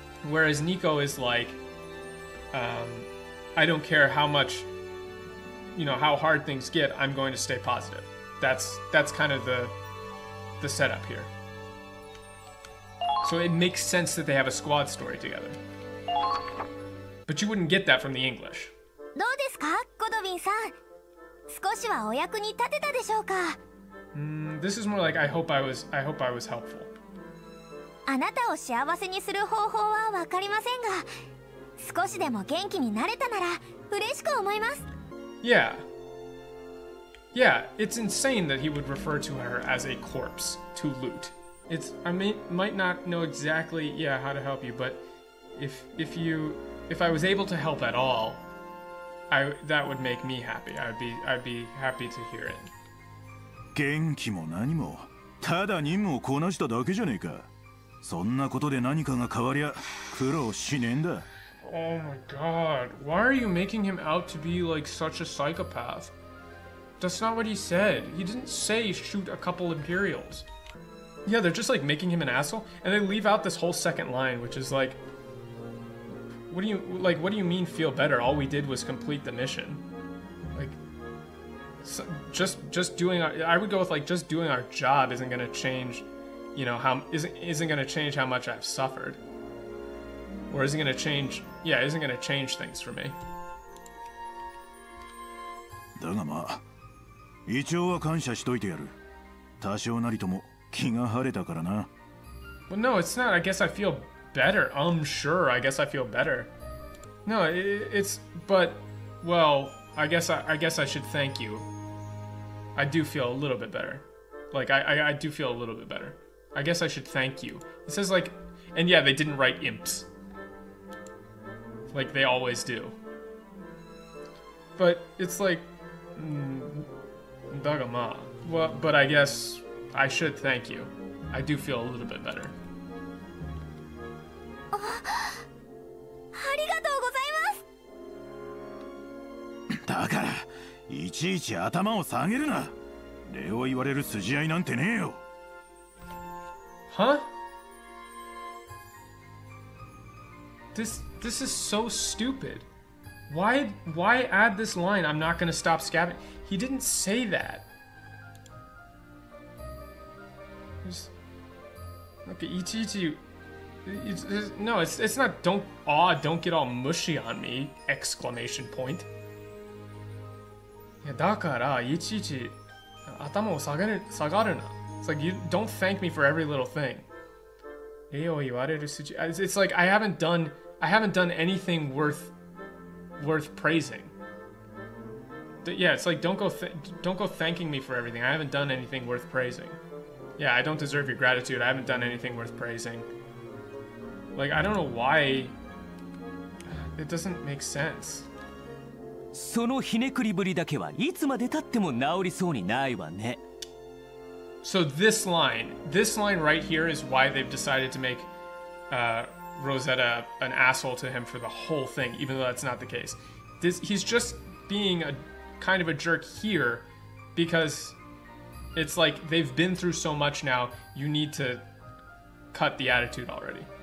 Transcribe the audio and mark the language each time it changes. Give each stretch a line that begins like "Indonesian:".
English: Whereas Nico is like, I don't care how much, you know, how hard things get, I'm going to stay positive. That's kind of the setup here. So it makes sense that they have a squad story together. But you wouldn't get that from the English.
Japanese: どうですか、ゴドウィンさん。少しはお役に立てたでしょうか。
English: This is more like I hope I was helpful.
Japanese: あなたを幸せにする方法はわかりませんが、少しでも元気になれたなら嬉しく思います。
English: Yeah. Yeah, it's insane that he would refer to her as a corpse to loot. I might not know exactly, yeah, how to help you, but if I was able to help at all, that would make me happy. I'd be happy to hear it.
Japanese: 元気も何もただ任務をこなしただけじゃねえか。そんなことで何かが変わりゃ苦労しねえんだ。
English: Oh my god, why are you making him out to be like such a psychopath? That's not what he said. He didn't say shoot a couple Imperials. Yeah, they're just like making him an asshole, and they leave out this whole second line, which is like, what do you mean feel better? All we did was complete the mission. Like, so just doing I would go with like just doing our job isn't gonna change, you know, isn't gonna change how much I've suffered. Or isn't gonna change, yeah, isn't gonna change things for me.
Japanese: だがまあ、一応は感謝しといてやる。多少なりとも気が晴れたからな。
English: Well, no, it's not. I guess I feel better. Sure, I guess I feel better. No, it's, but, well, I guess I should thank you. I do feel a little bit better. Like, I do feel a little bit better. I guess I should thank you. It says like, and yeah, they didn't write imps. Like they always do. But it's like, Dagama. Well, but I guess I should thank you. I do feel a little bit better.
Japanese: ありがとうございます。だからいちいち頭を下げるな。礼を言われる筋合いなんてねえよ。
English: Huh? This is so stupid. Why add this line, I'm not gonna stop scabbing? He didn't say that. Okay, Ichichi. No, it's not don't get all mushy on me! Exclamation point.
Japanese: Yeah, だからいちいち頭を下がるな.
English: It's like you don't thank me for every little thing. It's like I haven't done anything worth praising. Yeah, it's like don't go thanking me for everything. I haven't done anything worth praising. Yeah, I don't deserve your gratitude. I haven't done anything worth praising. Like, I don't know why. It doesn't make sense.
Japanese: そのひねくりぶりだけはいつまで経っても治りそうにないわね。
English: So this line right here is why they've decided to make Rosetta an asshole to him for the whole thing, even though that's not the case. He's just being a kind of a jerk here because it's like they've been through so much now, you need to cut the attitude already.